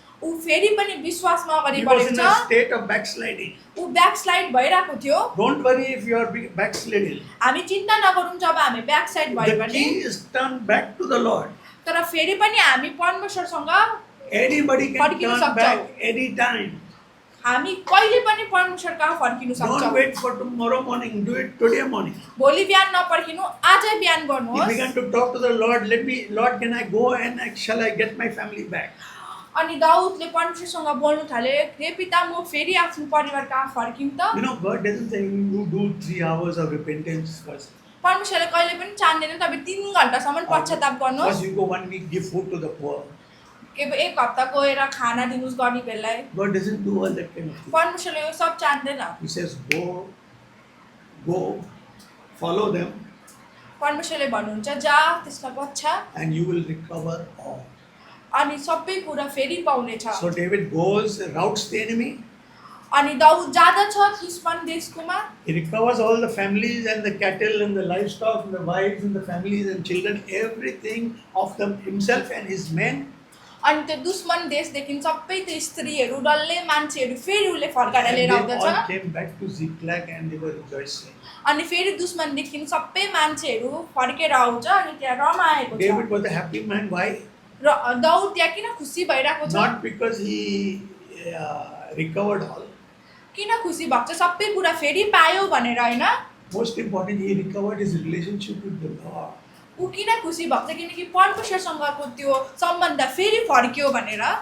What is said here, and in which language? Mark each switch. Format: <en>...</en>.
<ne>ऊ फेरि पनि विश्वासमा अगाडि</ne> <en>He was</en> <ne>बढेको</ne> <en>in</en> <ne>छ।</ne> <en>a state of backsliding.</en> <ne>ऊ ब्याकस्लाइड भइरहेको थियो।</ne> <en>Don't worry if you are backsliding.</en> <ne>हामी चिन्ता नगरौँ जब हामी ब्याकसाइड भयो</ne> <en>The</en> <ne>भने,</ne> <en>key is turn back to the Lord.</en> <ne>तर फेरि पनि हामी परमेश्वरसँग</ne> <en>Anybody can</en> <ne>फर्किन</ne> <en>turn</en> <ne>सक्छौँ।</ne> <en>back anytime.</en> <ne>हामी कहिले पनि परमेश्वर कहाँ फर्किनु</ne> <en>Don't</en> <ne>सक्छौँ।</ne> <en>wait for tomorrow morning. Do it today morning.</en> <ne>भोलि बिहान नपर्खिनु, आजै बिहान</ne> <en>He</en> <ne>गर्नुहोस्।</ne> <en>began to talk to the Lord. Lord, can I go and shall I get my family back?</en> <ne>अनि दाउदले परमेश्वरसँग बोल्नु थाले, हे पिता म फेरि आफ्नो परिवार कहाँ फर्किम त?</ne> <en>You know, God doesn't say you do 3 hours of repentance first.</en> <ne>परमेश्वरले कहिले पनि चाहँदैन तपाईँ 3 घण्टासम्म पश्चाताप गर्नुहोस्।</ne> <en>First you go 1 week, give food to the poor.</en> <ne>के एक हप्ता गएर खाना दिनुहोस् गरिबहरूलाई।</ne> <en>God doesn't do all that kind of thing.</en> <ne>परमेश्वरले यो सब चाहँदैन।</ne> <en>He says, go, follow them,</en> <ne>परमेश्वरले भन्नुहुन्छ जा त्यसलाई पछ्या</ne> <en>and you will recover all.</en> <ne>अनि सबै कुरा फेरि पाउनेछ।</ne> <en>So David goes, routs the enemy.</en> <ne>अनि दाउद जाँदछ दुश्मन देशकोमा,</ne> <en>He recovers all the families and the cattle and the livestock and the wives and the families and children, everything of them himself and his men.</en> <ne>अनि त्यो दुश्मन देशदेखि सबै त्यो स्त्रीहरू डल्लै मान्छेहरू फेरि उसले फर्काएर</ne> <en>And</en> <ne>लिएर</ne> <en>they all</en> <ne>आउँदछ।</ne> <en>came back to Ziklag and they were rejoicing.</en> <ne>अनि फेरि दुश्मनदेखि सबै मान्छेहरू फर्केर आउँछ अनि त्यहाँ रमाएको</ne> <en>David</en> <ne>छ।</ne> <en>was a happy man. Why?</en> <ne>र दाउद त्यहाँ किन खुसी भइरहेको छ?</ne> <en>Not because he recovered all.</en> <ne>किन खुसी भएको छ? सबै कुरा फेरि पायो भनेर होइन।</ne> <en>Most important, he recovered his relationship with the Lord.</en> <ne>ऊ किन खुसी भएको छ? किनकि परमेश्वरसँगको त्यो सम्बन्ध फेरि फर्क्यो भनेर।</ne>